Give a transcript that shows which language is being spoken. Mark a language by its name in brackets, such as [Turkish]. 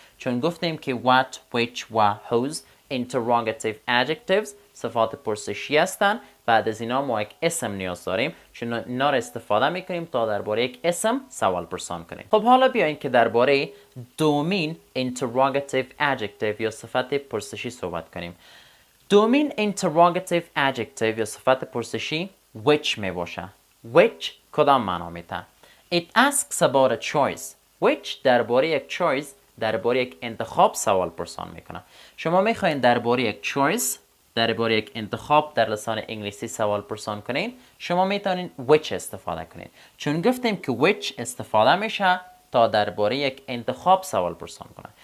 [Persian] چون گفتیم که what، which و whose interrogative adjectives صفات پرسشی هستند، بعد از اینا ما یک اسم نیاز داریم چون اینا را استفاده میکنیم تا درباره یک اسم سوال پرسان کنیم. خب حالا بیاین که درباره دومین interrogative adjective یا صفت پرسشی صحبت کنیم. دومین interrogative adjective یا صفت پرسشی which می باشه. [English] which [Persian] کدام معنا میده؟ [English] It asks about a choice. [Persian] which درباره یک choice، درباره یک انتخاب سوال پرسان میکنه. شما میخواین درباره یک choice، درباره یک انتخاب در لسان انگلیسی سوال پرسان کنین، شما میتونین which استفاده کنین. چون گفتیم که which استفاده میشه تا درباره یک انتخاب سوال پرسان کنه.